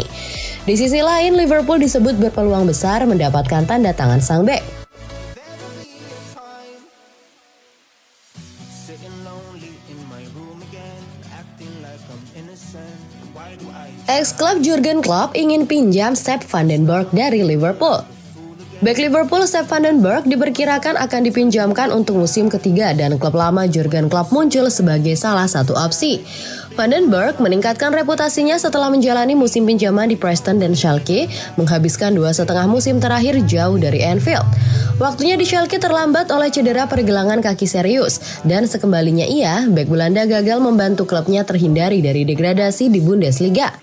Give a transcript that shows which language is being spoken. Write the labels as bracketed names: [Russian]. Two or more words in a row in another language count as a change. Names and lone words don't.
[Indonesian] Di sisi lain, Liverpool disebut berpeluang besar mendapatkan tanda tangan sang bek. Ex-klub Jurgen Klopp ingin pinjam Sepp van den Berg dari Liverpool. Bek Liverpool Sepp van den Berg diperkirakan akan dipinjamkan untuk musim ketiga dan klub lama Jurgen Klopp muncul sebagai salah satu opsi. Van den Berg meningkatkan reputasinya setelah menjalani musim pinjaman di Preston dan Schalke, menghabiskan 2,5 musim terakhir jauh dari Anfield. Waktunya di Schalke terlambat oleh cedera pergelangan kaki serius, dan sekembalinya ia, bek Belanda gagal membantu klubnya terhindari dari degradasi di Bundesliga.